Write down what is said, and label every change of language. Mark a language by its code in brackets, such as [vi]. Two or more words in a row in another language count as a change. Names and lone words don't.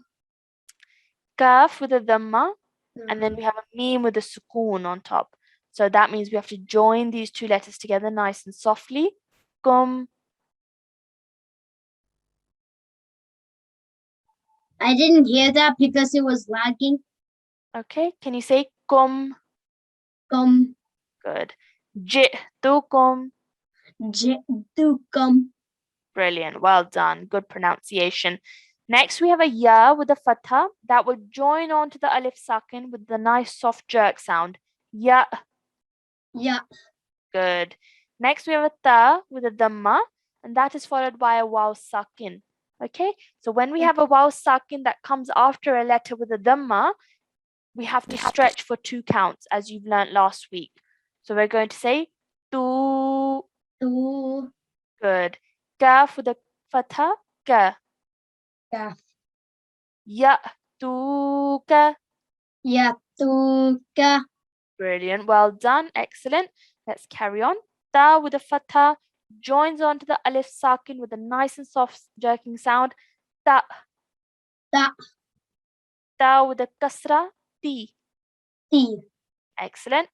[en] Kaf with a dhamma, and then we have a mim with a sukoon on top. So that means we have to join these two letters together nice and softly. [ar] Kum. [en] I didn't hear that because it was lagging. Okay, can you say kum? [ar] Kum. Good. J tu kum. J. Tu kum. [en] Brilliant. Well done. Good pronunciation. Next, we have a ya with a fatha that will join onto the [ar] alif sakin [en] with the nice soft jerk sound. [ar] Ya. [en] Yeah. Good. Next, we have a ta with a dhamma, and that is followed by a [ar] waw sakin. [en] Okay, so when we have a [ar] waw sakin [en] that comes after a letter with a dhamma, we have to stretch for 2 counts, as you've learnt last week. So we're going to say tu. [ar] Tu. [en] Good. Kaf with a fatha, [ar] ka. Ka. Ya tu ka. Yeah. Tu. Ka. [en] Brilliant. Well done. Excellent. Let's carry on. Ta with a fatha joins onto the [ar] alif sakin [en] with a nice and soft jerking sound. [ar] Ta. Ta. [en] Ta with a kasra. [ar] Ti. Ti. [en] Excellent.